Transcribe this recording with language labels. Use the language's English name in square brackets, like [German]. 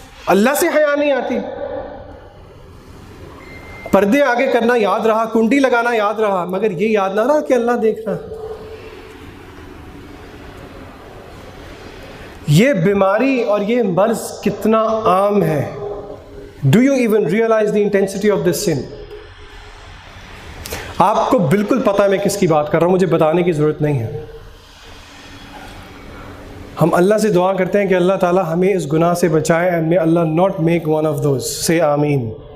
[Urdu] اللہ سے حیا نہیں آتی. پردے آگے کرنا یاد رہا، کنڈی لگانا یاد رہا، مگر یہ یاد نہ رہا کہ اللہ دیکھ رہا. یہ بیماری اور یہ مرض کتنا عام ہے. [English] Do you even realize the intensity of this sin? [Urdu] آپ کو بالکل پتہ ہے میں کس کی بات کر رہا ہوں، مجھے بتانے کی ضرورت نہیں ہے. ہم اللہ سے دعا کرتے ہیں کہ اللہ تعالیٰ ہمیں اس گناہ سے بچائے [English] and may Allah not make one of those. Say [Urdu] آمین.